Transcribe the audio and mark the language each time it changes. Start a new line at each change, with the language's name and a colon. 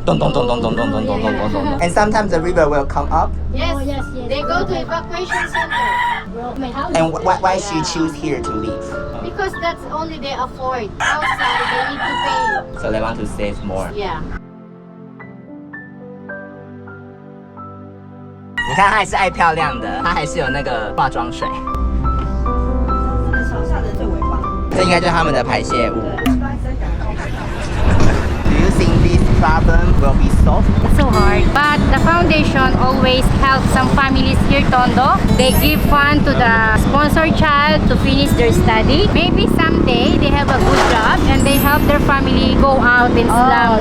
English: Dun, dun, dun, dun, dun, dun, dun, dun, dun, dun, dun. And sometimes the river will come up. Yes, Oh, yes, yes. they go to evacuation center. Bro, my house. And why she choose here to live? Because that's only they afford. Outside, they need to pay. So they want to save more. Yeah.
Chinese: 你看，她还是爱漂亮的，她还是有那个化妆水。朝下的最尾巴。这应该就是他们的排泄物。
English: Do you think this problem will be solved? It's so hard. But the foundation always helps some families here, Tondo. They give fund to the sponsored child to finish their study. Maybe someday they have a good job and they help their family go out in slum.